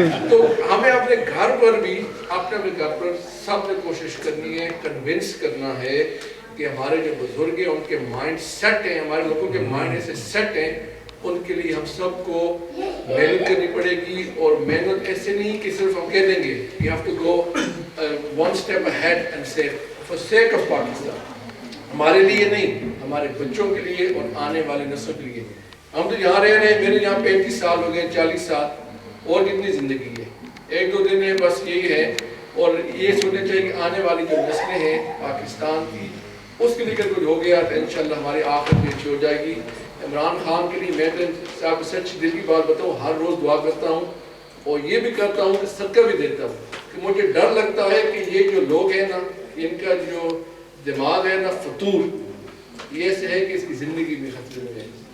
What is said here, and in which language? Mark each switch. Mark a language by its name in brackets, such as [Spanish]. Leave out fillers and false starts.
[Urdu] تو ہمیں اپنے گھر پر بھی اپنے گھر پر سب نے کوشش کرنی ہے, کنونس کرنا ہے کہ ہمارے جو بزرگ ہیں ان کے مائنڈ سیٹ ہیں, ہمارے لوگوں کے مائنڈ ایسے سیٹ ہیں, ان کے لیے ہم سب کو محنت کرنی پڑے گی. اور محنت ایسے نہیں کہ صرف ہم کہہ دیں گے, [English] you have to go one step ahead and say for sake of Pakistan. [Urdu] ہمارے لیے نہیں, ہمارے بچوں کے لیے اور آنے والے نسل کے لیے. ہم تو یہاں رہ رہے ہیں, میرے یہاں 35 سال ہو گئے, 40 سال, اور کتنی زندگی ہے, 1-2 دن ہے, بس یہی ہے. اور یہ سوچنا چاہیے کہ آنے والی جو نسلیں ہیں پاکستان کی, اس کے لیے اگر کچھ ہو گیا تو انشاءاللہ ہماری آخرت بھی اچھی ہو جائے گی. عمران خان کے لیے میں تو صاحب سچ دل کی بات بتاؤں, ہر روز دعا کرتا ہوں اور یہ بھی کرتا ہوں کہ صدقہ بھی دیتا ہوں, کہ مجھے ڈر لگتا ہے کہ یہ جو لوگ ہیں نا, ان کا جو دماغ ہے نا فطور, یہ ایسے ہے کہ اس کی زندگی بھی خطرے میں ہے.